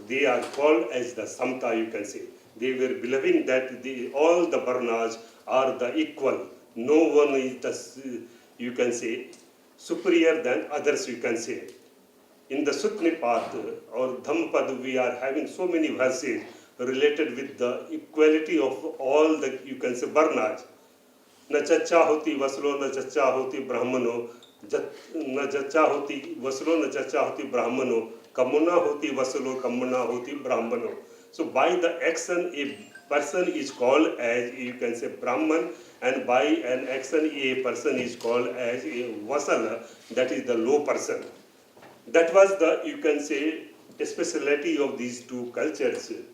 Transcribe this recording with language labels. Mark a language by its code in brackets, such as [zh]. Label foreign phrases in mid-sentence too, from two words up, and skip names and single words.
[en] They are called as the Samta, you can say. They were believing that all the Varnas are the equal. No one is the, you can say, superior than others, you can say. In the Sutnipat or Dhampad, we are having so many verses related with the equality of all the, you can say, Varnas. [pi] Na chacha hoti vaslo, na chacha hoti brahmano, na chacha hoti vaslo, na chacha hoti brahmano, kamuna hoti vaslo, kamuna hoti brahmano. [en] So by the action, a person is called as, you can say, Brahman, and by an action, a person is called as a Vasala, that is the low person. That was the, you can say, speciality of these 2 cultures.